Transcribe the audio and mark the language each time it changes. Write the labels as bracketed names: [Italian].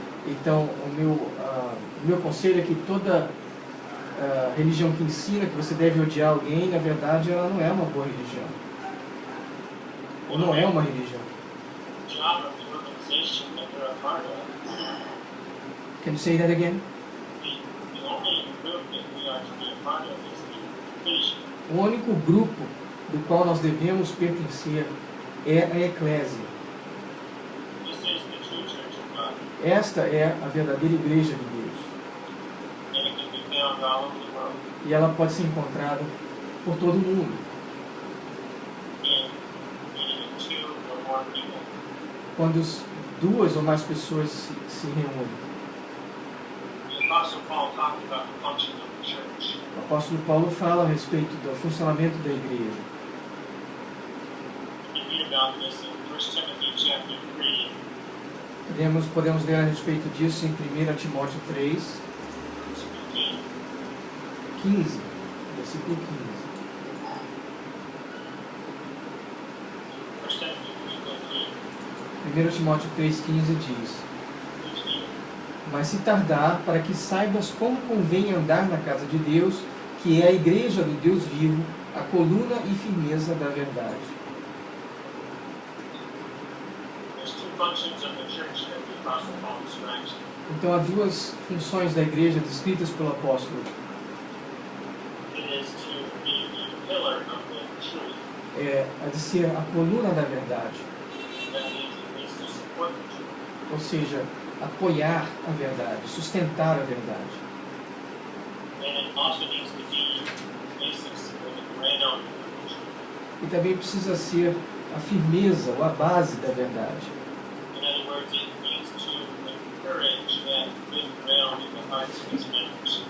[Portuguese] Então, o meu conselho é que toda religião que ensina que você deve odiar alguém, na verdade, ela não é uma boa religião. Ou não é uma religião. [English] The job of the organization that you're a part of, Can you say that again? the only group that we are to be a part of is the Ecclesia. [Portuguese] O único grupo do qual nós devemos pertencer é a eclésia. [English] This is the true church of God. [Portuguese] Esta é a verdadeira igreja de Deus. [English] And it can be found all over the world. [Portuguese] E ela pode ser encontrada por todo mundo. [English] In meeting of two or more people. [Portuguese] Quando duas ou mais pessoas se reúnem. [English] The Apostle Paul talked about the function of the church. [Portuguese] O apóstolo Paulo fala a respeito do funcionamento da igreja. [English] You can read about this in 1 Timothy chapter 3, [Portuguese] Podemos ler a respeito disso em 1 Timóteo 3, [English] verse 15. [Portuguese] 15, versículo 15. [English] 1 Timothy 3:15. [Portuguese] 1 Timóteo 3,15 diz: Mas se tardar, para que saibas como convém andar na casa de Deus, que é a igreja do Deus vivo, a coluna e firmeza da verdade. [English] There's two functions of the church that the Apostle Paul describes. [Portuguese] Então há duas funções da igreja descritas pelo apóstolo. [English] It is to be the pillar of the truth. [Portuguese] A de ser a coluna da verdade, [English] That means it needs to support the truth. [Portuguese] ou seja, apoiar a verdade, sustentar a verdade. [English] And it also needs to be the basis or the ground of the truth. [Portuguese] E também precisa ser a firmeza ou a base da verdade. [English] In other words, it needs to encourage that good ground in the hearts of its members.